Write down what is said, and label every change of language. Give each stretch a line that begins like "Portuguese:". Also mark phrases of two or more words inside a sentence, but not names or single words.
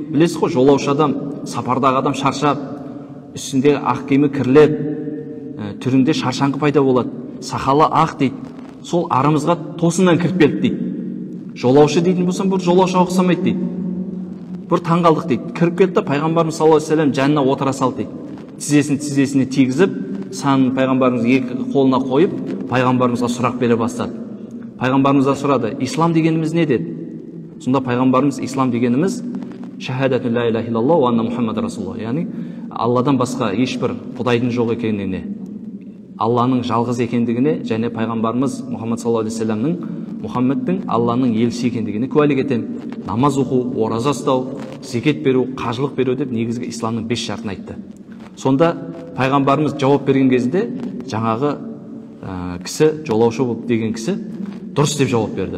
Kazakh: Білесіз ғой, жолаушы адам, сапардағы адам шаршап, үстінде ақ киімі кірлеп, түрінде шаршаңқы пайда болады. Сақалы ақ дейді. Сол арамызға тосыннан кіріп келді дейді. Жолаушы дейтін болсам, бұл жолаушы ұқсамайды дейді. Бір таңғалдық дейді. Кіріп келді, пайғамбарымыз
Arabic: صلى الله عليه وسلم
Kazakh: жанына отыра салды дейді. Тізесіне тигізіп, санын пайғамбарымыз екі қолына қойып, пайғамбарымызға сұрақ бере бастады. Пайғамбарымызға сұрады, ислам дегеніміз не деді? Сонда пайғамбарымыз, ислам дегеніміз
Arabic: شهادة لا إله إلا الله وأنّ محمد رسول الله,
Kazakh: яғни Алладан басқа ешбір құдайдың жоқ екеніне, Алланың жалғыз екендігіне және пайғамбарымыз Мұхаммад
Arabic: صلى الله عليه وسلم,
Kazakh: Мұхаммадтың Алланың елшісі екендігіне куәлік етемін. Намаз оқу, ораза ұстау, зекет беру, қажылық беру деп негізгі исламның 5 шартын айтты. Сонда пайғамбарымыз жауап берген кезінде жаңағы кісі, жолаушы деген кісі дұрыс деп жауап берді.